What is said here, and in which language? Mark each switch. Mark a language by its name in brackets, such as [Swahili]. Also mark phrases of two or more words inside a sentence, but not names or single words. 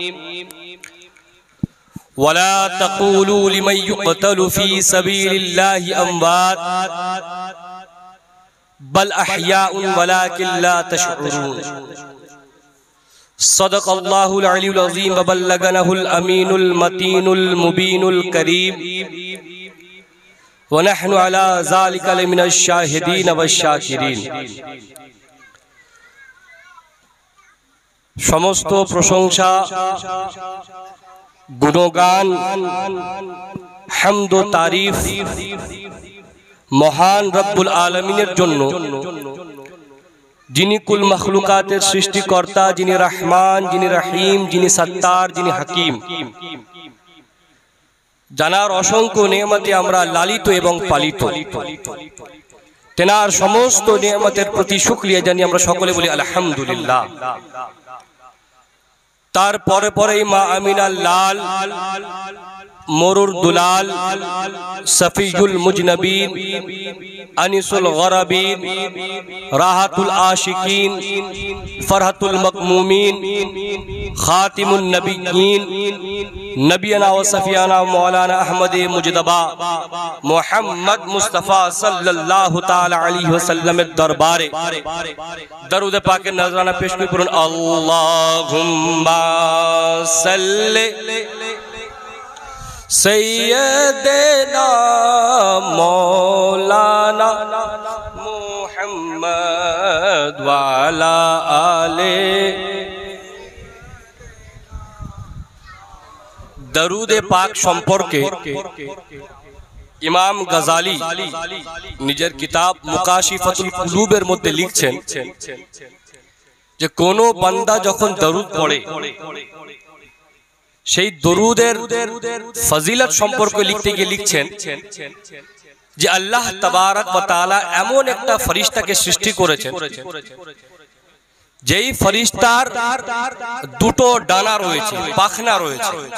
[Arabic] ولا تقولوا لمن يقتل في سبيل الله أموات بل أحياء ولكن لا تشعرون. صدق الله العلي العظيم وبلغنه الأمين المتين المبين الكريم ونحن على ذلك لمن الشاهدين والشاكرين. [Bangla] সমস্ত প্রশংসা গুণগান হামদ ও তারিফ মহান রব্বুল আলামীনের জন্য, যিনি কুল মাখলুকাতের সৃষ্টিকর্তা, যিনি রহমান, যিনি রহীম, যিনি সাত্তার, যিনি হাকীম, যাঁর অসংখ্য নেয়ামতে আমরা লালিত এবং পালিত। তাঁর সমস্ত নেয়ামতের প্রতি শুকরিয়া জানিয়ে আমরা সকলে বলি আলহামদুলিল্লাহ। তার পরে পরে মা আমিনার লাল, মরুর দুলাল, সফিউল [Arabic] مذنبين، أنيس الغرباء، راحة العاشقين، فرحة المغمومين، خاتم النبيين، نبينا وصفينا مولانا أحمد مجتبى محمد مصطفى صلى الله تعالى عليه وسلم [Bangla] দরবারে দরুদ পাক নজরানা পেশ করুন। [Arabic] اللهم صل سيدنا مولانا محمد وعلى آله. [Bangla] দরুদে পাক সম্পর্কে ইমাম গাজালী নিজের কিতাব মুকাশিফাতুল কুলুবের মধ্যে লিখছেন যে কোনো বান্দা যখন দরুদ পড়ে সেই দরুদের ফজিলত সম্পর্কে লিখতে গিয়ে লিখছেন যে আল্লাহ তাবারক ওয়া তাআলা এমন একটা ফেরেশতাকে সৃষ্টি করেছেন যেই ফেরেশতার দুটো ডানা রয়েছে, পাখনা রয়েছে।